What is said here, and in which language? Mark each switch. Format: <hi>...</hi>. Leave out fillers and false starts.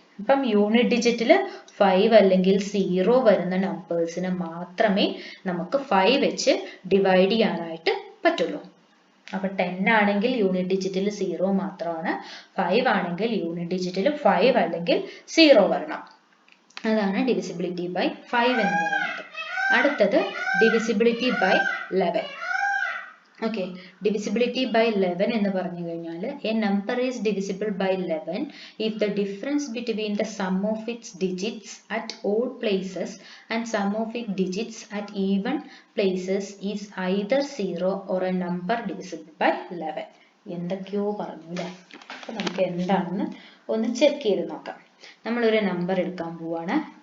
<ml>അപ്പം യൂണിറ്റ് ഡിജിറ്റിൽ 5 അല്ലെങ്കിൽ 0 വരുന്ന നമ്പേഴ്സിനെ മാത്രമേ നമുക്ക് 5 വെച്ച് ഡിവൈഡ് ചെയ്യാനായിട്ട് പറ്റുള്ളൂ. അപ്പൊ 10 ആണെങ്കിൽ യൂണിറ്റ് ഡിജിറ്റിൽ 0 മാത്രമാണ്. 5 ആണെങ്കിൽ യൂണിറ്റ് ഡിജിറ്റിൽ 5 അല്ലെങ്കിൽ 0 വരണം. അതാണ് ഡിവിസിബിലിറ്റി ബൈ 5 എന്ന് പറയുന്നത്. അടുത്തത് divisibility by 11.</ml> <en>okay, divisibility by 11</en> <ml>എന്ന് പറഞ്ഞു കഴിഞ്ഞാൽ</ml> <en>A number is divisible by 11 if the difference between the sum of its digits at odd places and sum of its digits at even places is either 0 or a number divisible by 11.</en> <ml>എന്തൊക്കെയോ പറഞ്ഞു അല്ലേ? അപ്പൊ നമുക്ക് എന്താണെന്ന് ഒന്ന് check ചെയ്ത് നോക്കാം. നമ്മളൊരു നമ്പർ എടുക്കാൻ പോവാണ്.</ml>